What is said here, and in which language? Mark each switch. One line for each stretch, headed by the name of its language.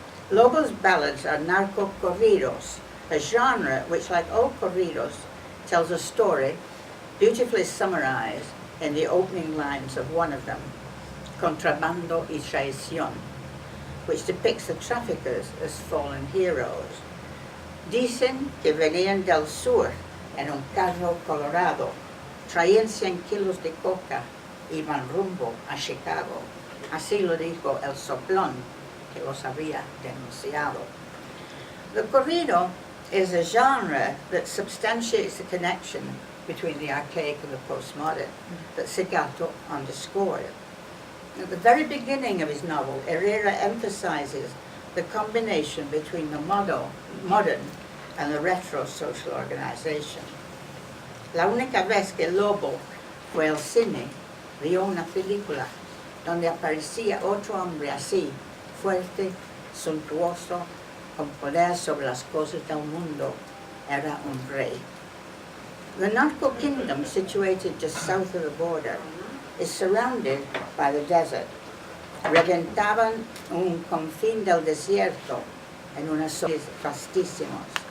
English: Lobo's ballads are narco-corridos, a genre which, like all corridos, tells a story beautifully summarized in the opening lines of one of them, Contrabando y Traición, which depicts the traffickers as fallen heroes.
Spanish: Dicen que venían del sur en un carro colorado, traían 100 kilos de coca, iban rumbo a Chicago. Así lo dijo el soplón que los había denunciado.
English: The corrido is a genre that substantiates the connection between the archaic and the postmodern that Segato underscored. At the very beginning of his novel, Herrera emphasizes the combination between the modern and the retro social organization.
Spanish: La única vez que Lobo fue al cine, vio una película donde aparecía otro hombre así, fuerte, suntuoso, con poder sobre las cosas del mundo, era un rey.
English: The narco kingdom, situated just south of the border, is surrounded by the desert.
Spanish: Reventaban un confín del desierto en unas zonas vastísimos.